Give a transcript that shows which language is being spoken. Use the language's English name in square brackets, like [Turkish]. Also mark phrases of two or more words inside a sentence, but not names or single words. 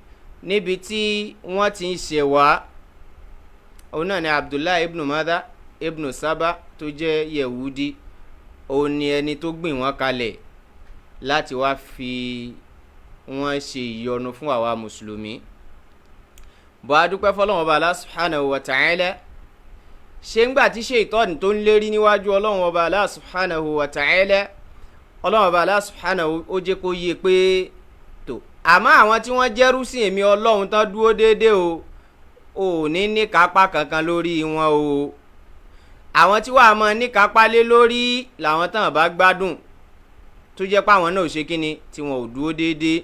[Yoruba] Níbi tí wọ́n ti ń ṣe wá, òun náà ni Abdullah ibn Mada ibn Saba tó jẹ́ Yehudi, òun ni ẹni tó gbìn wọ́n kalẹ̀ láti wá fi wọ́n ṣe ìyọnu fún àwa mùsùlùmí. Bọ́ a dúpẹ́ fọ́lọ́run Ọba [Arabic] الله سبحانه وتعالى. [Yoruba] Ṣé ń gbà tí Ṣaitọ́nì tó ń lérí níwájú Ọlọ́run Ọba [Arabic] الله سبحانه وتعالى, [Yoruba] Ọlọ́run Ọba [Arabic] الله سبحانه [Yoruba] ó jẹ́ kó yé pé tó, àmọ́ àwọn tí wọ́n jẹ́rú sí èmi Ọlọ́run tán dúró déédéé o, ò ní kápá kankan lórí wọn o. Àwọn tí wàá mọ ní kápá lé lórí làwọn tán bá gbádùn, tó jẹ́ pé àwọn náà ò ṣe kíni tí wọn ò dúró déédéé.